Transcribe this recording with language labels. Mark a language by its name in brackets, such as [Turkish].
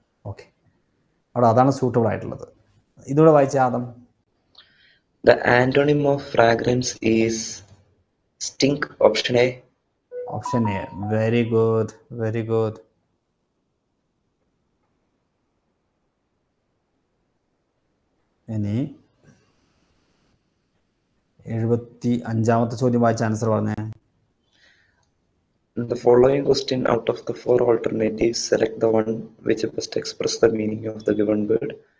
[Malayalam] Okay, അവിടെ അതാണ് suitable ആയിട്ടുള്ളത്. ഇതൂടെ വായിച്ച Adam. [English] The antonym of fragrance is stink. Option A. Option A. Very good, very good. [Malayalam] ഇനി 75ാമത്തെ ചോദ്യം വായിച്ച ആൻസർ പറഞ്ഞേ. [English] In the following question, out of the 4 alternatives, select the one which best expresses the meaning of the given word.